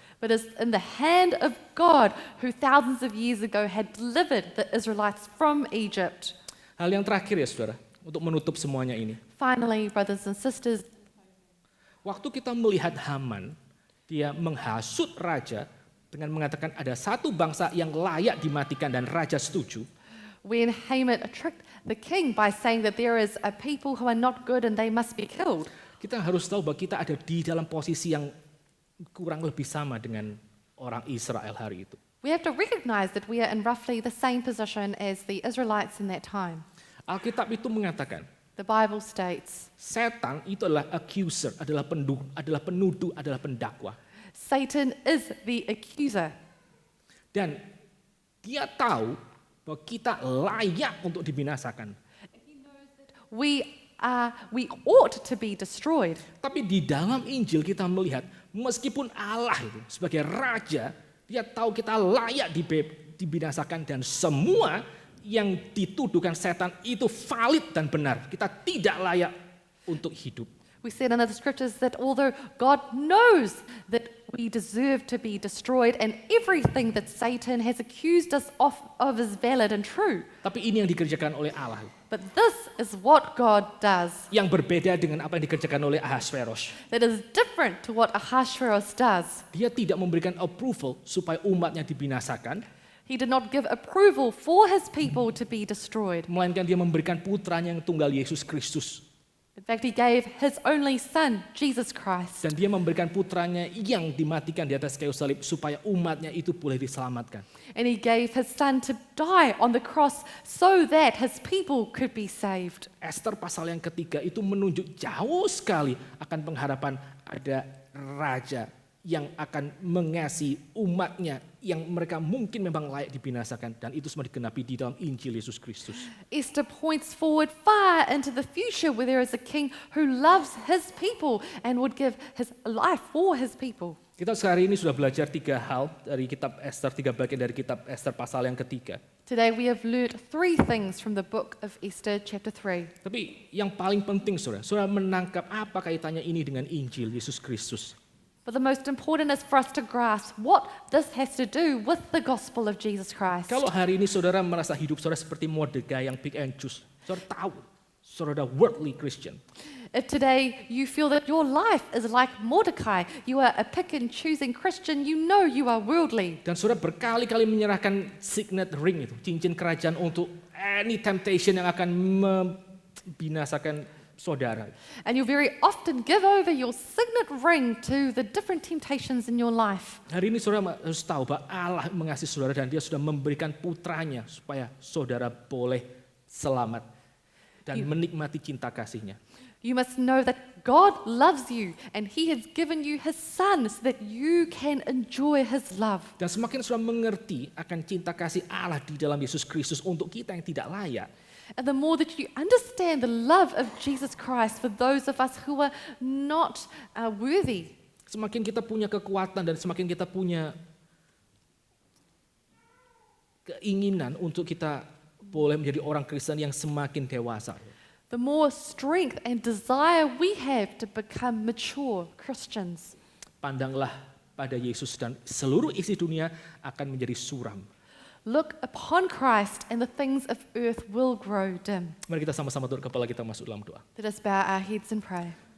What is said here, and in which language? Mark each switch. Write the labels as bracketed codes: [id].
[en] But it's in the hand of God who thousands of years ago had delivered the Israelites from Egypt. [id] Hal yang terakhir ya saudara, untuk menutup semuanya ini. [en] Finally, brothers and sisters, [id] waktu kita melihat Haman, dia menghasut raja dengan mengatakan ada satu bangsa yang layak dimatikan dan raja setuju. [en] when Haman tricked the king by saying that there is a people who are not good and they must be killed, [id] Kita harus tahu bahwa kita ada di dalam posisi yang kurang lebih sama dengan orang Israel hari itu. [en] we have to recognize that we are in roughly the same position as the Israelites in that time. [id] Alkitab itu mengatakan, [en] The Bible states, [id] setan itu adalah accuser, adalah penuduh, adalah pendakwa. [en] Satan is the accuser. [id] Dan dia tahu bahwa kita layak untuk dibinasakan. [en] We ought to be destroyed. [id] Tapi di dalam Injil kita melihat, meskipun Allah itu sebagai raja, dia tahu kita layak dibinasakan dan semua yang dituduhkan setan itu valid dan benar. Kita tidak layak untuk hidup. [en] We said in the scriptures that although God knows that we deserve to be destroyed and everything that Satan has accused us of is valid and true, [id] Tapi ini yang dikerjakan oleh Allah. [en] but this is what God does [id] Yang berbeda dengan apa yang dikerjakan oleh Ahasuerus. [en] that is different to what Ahasuerus does. [id] Dia tidak memberikan approval supaya umatnya dibinasakan, [en] He did not give approval for his people to be destroyed. [id] melainkan dia memberikan putranya yang tunggal Yesus Kristus. [en] In fact, he gave his only son, Jesus Christ. [id] Dan dia memberikan putranya yang dimatikan di atas kayu salib supaya umatnya itu boleh diselamatkan. [en] And he gave his son to die on the cross so that his people could be saved. [id] Esther pasal yang ketiga itu menunjuk jauh sekali akan pengharapan ada raja yang akan mengasihi umatnya yang mereka mungkin memang layak dibinasakan, dan itu semua digenapi di dalam Injil Yesus Kristus. [en] Esther points forward far into the future where there is a king who loves his people and would give his life for his people. [id] Kita sehari ini sudah belajar 3 hal dari kitab Esther, 3 bagian dari kitab Esther pasal yang ketiga. [en] Today we have learnt 3 things from the book of Esther chapter 3. [id] Tapi yang paling penting saudara menangkap apa kaitannya ini dengan Injil Yesus Kristus. [en] But the most important is for us to grasp what this has to do with the gospel of Jesus Christ. [id] Kalau hari ini saudara merasa hidup saudara seperti Mordekai yang [en] pick and choose, [id] saudara tahu, saudara [en] worldly Christian. If today you feel that your life is like Mordecai, you are a pick and choosing Christian, you know you are worldly. [id] Dan saudara berkali-kali menyerahkan [en] signet ring [id] itu, cincin kerajaan untuk [en] any temptation [id] yang akan membinasakan saudara. [en] And you very often give over your signet ring to the different temptations in your life. [id] Hari ini saudara harus tahu bahwa Allah mengasihi saudara dan dia sudah memberikan putranya supaya saudara boleh selamat dan menikmati cinta kasihnya. [en] You must know that God loves you and He has given you His Son so that you can enjoy His love. [id] Dan semakin saudara mengerti akan cinta kasih Allah di dalam Yesus Kristus untuk kita yang tidak layak, [en] And the more that you understand the love of Jesus Christ for those of us who are not worthy, [id] semakin kita punya kekuatan dan semakin kita punya keinginan untuk kita boleh menjadi orang Kristen yang semakin dewasa. [en] the more strength and desire we have to become mature Christians. [id] Pandanglah pada Yesus dan seluruh isi dunia akan menjadi suram. [en] Look upon Christ and the things of earth will grow dim. [id] Mari kita sama-sama tunduk kepala kita masuk dalam doa. [en] Let us bow our heads and pray.